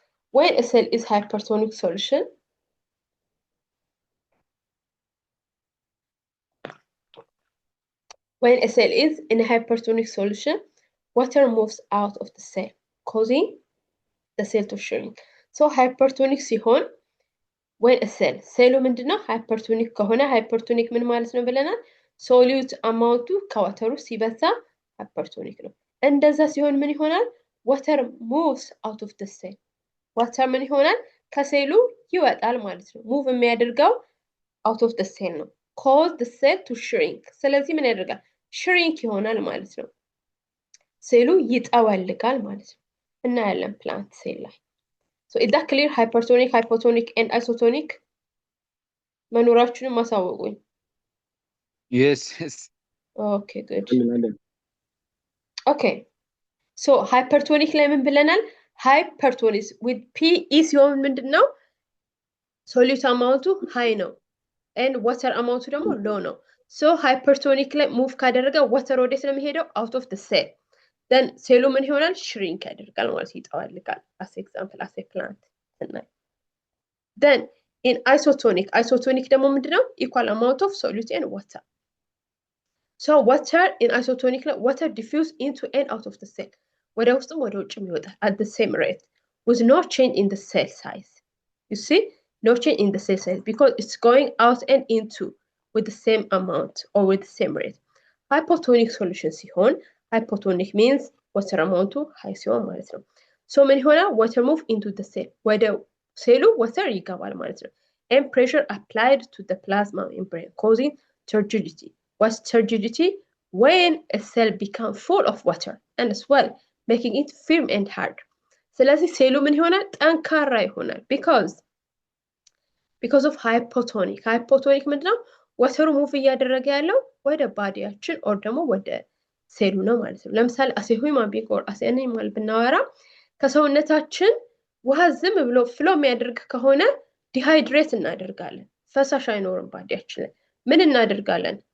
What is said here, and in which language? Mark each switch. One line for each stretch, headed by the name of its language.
English: when a cell is hypertonic solution, when a cell is in a hypertonic solution, water moves out of the cell, causing the cell to shrink.
Amharic: So hypertonic ሲሆን
English: when a cell
Amharic: ሴሉ ምንድነው hypertonic ከሆነ hypertonic ምን ማለት ነው ብለናል? ሶሊዩት አማውንቱ ከዋተሩ ሲበዛ hypertonic ነው። እንደዛ ሲሆን ምን ይሆናል?
English: water moves out of the cell.
Amharic: water ምን ይሆናል? ከሴሉ ይወጣል ማለት ነው። move የሚያደርገው
English: out of the cell
Amharic: ነው።
English: cause the cell to shrink.
Amharic: ስለዚህ ምን ያደርጋል? shrink ይሆናል ማለት ነው። ሴሉ ይጠወልጋል ማለት ነው። እናያለን ፕላንት ሴል ላይ።
English: So is that clear?
Amharic: Hypertonic, hypotonic and isotonic መኖራችሁን ማሳወቁኝ።
English: Yes. Okay, good. Okay.
Amharic: So hypertonic ላይ ምን ብለናል? hypertonic with PE ሲሆን ምንድነው? solute አማውንቱ high ነው and water አማውንቱ ደግሞ low ነው። So hypertonic ላይ move ካደረገ water ወዴት ነው የሚሄደው?
English: out of the cell.
Amharic: then ሴሉ ምን ይሆናል? shrink ያደርጋል ማለት ይጠወልጋል።
English: as example as a plant tonight. Then in isotonic
Amharic: ደግሞ ምንድነው?
English: equal amount of solute and water. So water in isotonic water diffuse into and out of the cell.
Amharic: ወደ ውስጥም ወደ ውጭም ይወጣል
English: at the same rate with no change in the cell size. You see? No change in the cell size because it's going out and into with the same amount or with the same rate. Hypotonic solution ሲሆን hypotonic means water amount high
Amharic: ሲሆን ማለት ነው።
English: So
Amharic: ምን ይሆናል?
English: water move into the cell.
Amharic: ወደ ሴሉ water ይገባል ማለት ነው።
English: And pressure applied to the plasma membrane causing turgidity. What's turgidity? When a cell becomes full of water and swell, making it firm and hard.
Amharic: ስለዚህ ሴሉ ምን ይሆናል? ጠንካራ ይሆናል
English: because of hypotonic.
Amharic: hypotonic ምንድነው? ወተሩ ሙቭ እያደረገ ያለው ወደ ባዲያችን or ደግሞ ወደ ሴሉ ነው ማለት ነው። ለምሳሌ
English: as a human being or as an animal
Amharic: ብናወራ ከሰውነታችን ውሃ ዝም ብሎ ፍሎ የሚያደርግ ከሆነ ዲሃይድሬት እናደርጋለን። ፈሳሽ አይኖርም ባዲያችን ላይ። ምን እናደርጋለን?